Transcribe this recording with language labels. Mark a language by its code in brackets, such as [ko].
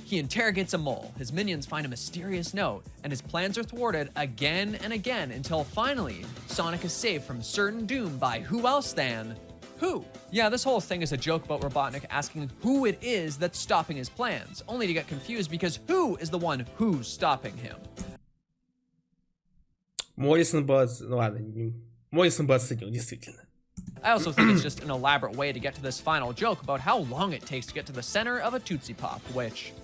[en] He interrogates a mole, his minions find a mysterious note, and his plans are thwarted again and again until finally, Sonic is saved from certain doom by who else than who? Yeah, this whole thing is a joke about Robotnik asking who it is that's stopping his plans, only to get confused because who is the one who's stopping him. [ru] Моррисон бы... Ну ладно, Моррисон бы оценил, действительно. [en] I also think it's just an elaborate way to get to this final joke about how long it takes to get to the center of a Tootsie Pop, which...